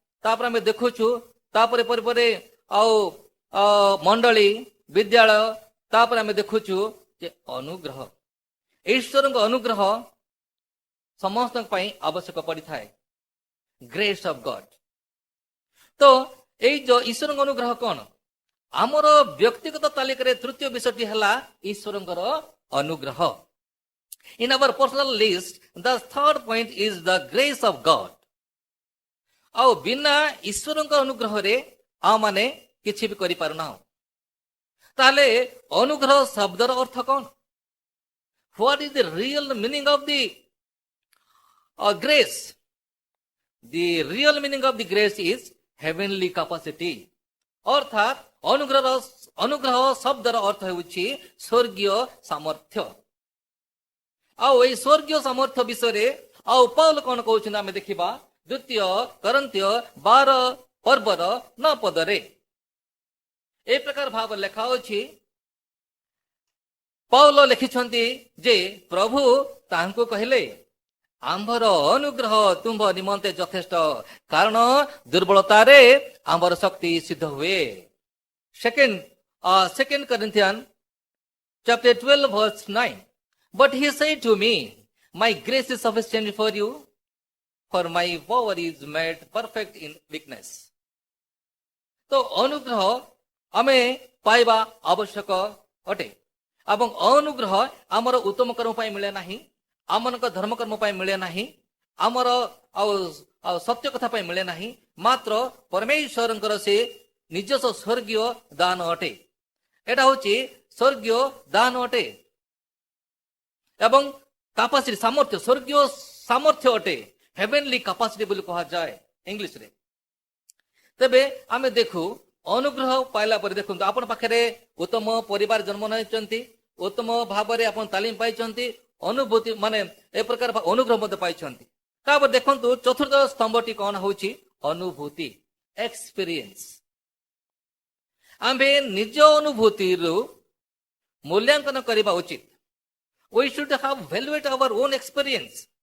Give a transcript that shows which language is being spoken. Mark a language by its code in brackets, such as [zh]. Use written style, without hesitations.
[or] ତାପରେ ଆମେ ଦେଖୁଛୁ ତାପରେ ପରିବାରରେ ଆଉ ମଣ୍ଡଳୀ, ବିଦ୍ୟାଳୟ, ତାପରେ ଆମେ ଦେଖୁଛୁ ଯେ ଅନୁଗ୍ରହ, ଈଶ୍ୱରଙ୍କ ଅନୁଗ୍ରହ ସମସ୍ତଙ୍କ ପାଇଁ ଆବଶ୍ୟକ ପଡିଥାଏ। [en] Grace of God. [or] ତ ଏଇ ଯୋଉ ଈଶ୍ୱରଙ୍କ ଅନୁଗ୍ରହ କଣ? ଆମର ବ୍ୟକ୍ତିଗତ ତାଲିକାରେ ତୃତୀୟ ବିଷୟଟି ହେଲା ଈଶ୍ୱରଙ୍କର ଅନୁଗ୍ରହ। [en] In our personal list, the third point is the grace of God। [or] ଆଉ ବିନା ଈଶ୍ୱରଙ୍କ ଅନୁଗ୍ରହରେ ଆମ ମାନେ କିଛି ବି କରିପାରୁନାହୁଁ। ତାହେଲେ ଅନୁଗ୍ରହ ଶବ୍ଦର ଅର୍ଥ କଣ? [en] What is the real meaning of the grace? The real meaning of the grace is heavenly capacity। [or] ଅର୍ଥାତ୍ ଅନୁଗ୍ରହ ଶବ୍ଦର ଅର୍ଥ ହେଉଛି ସ୍ୱର୍ଗୀୟ ସାମର୍ଥ୍ୟ। ଆଉ ଏଇ ସ୍ୱର୍ଗୀୟ ସାମର୍ଥ୍ୟ ବିଷୟରେ ଆଉ ପାଉଲ କଣ କହୁଛନ୍ତି ଆମେ ଦେଖିବା। 2 Corinthians 12:9 ଏ ପ୍ରକାର ଭାବରେ ଲେଖା ଅଛି। ପାଉଲ ଲେଖିଛନ୍ତି ଯେ ପ୍ରଭୁ ତାହାଙ୍କୁ କହିଲେ, ଆମ୍ଭର ଅନୁଗ୍ରହ ତୁମ୍ଭ ନିମନ୍ତେ ଯଥେଷ୍ଟ, କାରଣ ଦୁର୍ବଳତାରେ ଆମ୍ଭର ଶକ୍ତି ସିଦ୍ଧ ହୁଏ। [en] 2 Corinthians chapter 12:9। But he said to me, my grace is sufficient for you, for my power is made perfect in weakness। [or] ତ ଅନୁଗ୍ରହ ଆମେ ପାଇବା ଆବଶ୍ୟକ ଅଟେ ଏବଂ ଅନୁଗ୍ରହ ଆମର ଉତ୍ତମ କର୍ମ ପାଇଁ ମିଳେ ନାହିଁ, ଆମମାନଙ୍କ ଧର୍ମକର୍ମ ପାଇଁ ମିଳେ ନାହିଁ, ଆମର ଆଉ ସତ୍ୟ କଥା ପାଇଁ ମିଳେ ନାହିଁ, ମାତ୍ର ପରମେଶ୍ୱରଙ୍କର ସେ ନିଜସ୍ୱ ସ୍ୱର୍ଗୀୟ ଦାନ ଅଟେ। ଏଟା ହଉଛି ସ୍ୱର୍ଗୀୟ ଦାନ ଅଟେ ଏବଂ କାପାସିଟି ସାମର୍ଥ୍ୟ, ସ୍ୱର୍ଗୀୟ ସାମର୍ଥ୍ୟ ଅଟେ, [en] heavenly capacity [or] ବୋଲି କୁହାଯାଏ ଇଂଲିଶରେ। ତେବେ ଆମେ ଦେଖୁ ଅନୁଗ୍ରହ ପାଇଲା ପରେ, ଦେଖନ୍ତୁ ଆପଣ ପାଖରେ ଉତ୍ତମ ପରିବାର ଜନ୍ମ ନେଇଛନ୍ତି, ଉତ୍ତମ ଭାବରେ ଆପଣ ତାଲିମ ପାଇଛନ୍ତି, ଅନୁଭୂତି ମାନେ ଏ ପ୍ରକାର ଅନୁଗ୍ରହ ମଧ୍ୟ ପାଇଛନ୍ତି। ତାପରେ ଦେଖନ୍ତୁ ଚତୁର୍ଥ ସ୍ତମ୍ଭଟି କଣ ହଉଛି? ଅନୁଭୂତି, ଏକ୍ସପିରିଏନ୍ସ। ଆମ୍ଭେ ନିଜ ଅନୁଭୂତିରୁ ମୂଲ୍ୟାଙ୍କନ କରିବା ଉଚିତ। [en] We should have evaluate our own experience.